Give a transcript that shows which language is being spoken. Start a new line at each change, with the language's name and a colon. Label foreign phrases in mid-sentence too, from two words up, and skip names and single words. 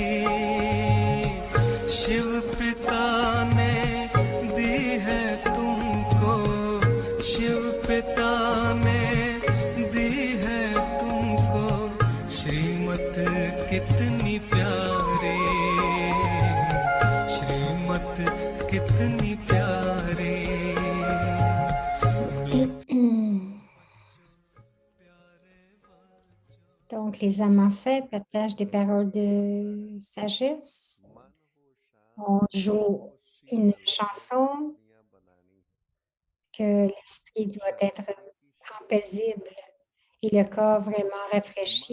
Hindi: शिव पिता ने दी है तुमको शिव पिता ने दी है तुमको श्रीमत कितनी प्यारी श्रीमत कितनी प्यारी
French: Donc, les âmes ancêtres partagent des paroles de sagesse. On joue une chanson que l'esprit doit être paisible et le corps vraiment rafraîchi.